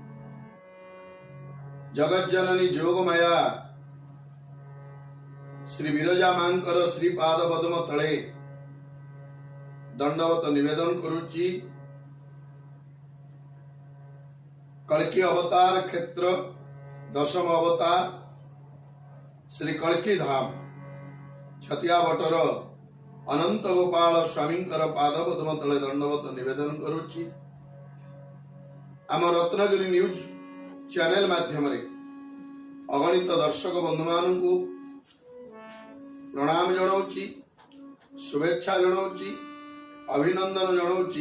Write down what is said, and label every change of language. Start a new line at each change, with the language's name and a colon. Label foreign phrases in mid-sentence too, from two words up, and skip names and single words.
Odia: ଜଗତ ଜନନୀ ଯୋଗମାୟା ଶ୍ରୀ ବିରଜା ମାଙ୍କର ଶ୍ରୀ ପାଦପଦ୍ମ ତଳେ ଦଣ୍ଡବତ ନିବେଦନ କରୁଛି। କଳ୍କୀ ଅବତାର କ୍ଷେତ୍ର ଦଶମ ଅବତାର ଶ୍ରୀ କଳ୍କୀ ଧାମ ଛତିଆ ବଟର ଅନନ୍ତ ଗୋପାଳ ସ୍ୱାମୀଙ୍କର ପାଦପଦ୍ମ ତଳେ ଦଣ୍ଡବତ ନିବେଦନ କରୁଛି। ଆମ ରତ୍ନଗିରି ନ୍ୟୁଜ ଚ୍ୟାନେଲ ମାଧ୍ୟମ ଅଗଣିତ ଦର୍ଶକ ବନ୍ଧୁ ମାନୁ ପ୍ରଣାମ ଜଣାଉଛି, ଶୁଭେଚ୍ଛା ଜଣାଉଛି, ଅଭିନନ୍ଦନ ଜଣାଉଛି।